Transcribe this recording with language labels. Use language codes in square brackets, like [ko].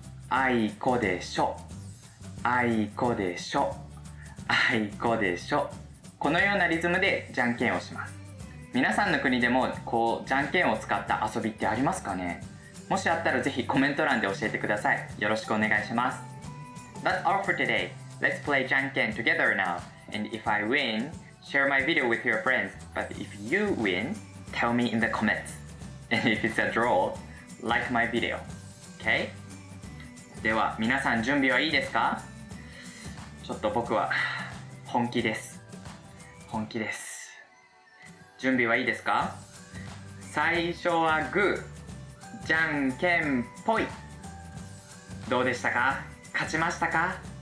[ja] あいこでしょ。あいこでしょ。あいこでしょ。このようなリズムでじゃんけんをします。皆さんの国でもこうじゃんけんを使った遊びってありますかね？もしあったらぜひコメント欄で教えてください。よろしくお願いします。 [en] That's all for today. Let's play じゃんけん together now. And if I win, share my video with your friends. But if you win, tell me in the comments. And if it's a draw, like my video. Okay? [ja] では皆さん準備はいいですか？ちょっと僕は本気です。本気です。準備はいいですか？最初はグー、じゃんけんぽい。どうでしたか？勝ちましたか？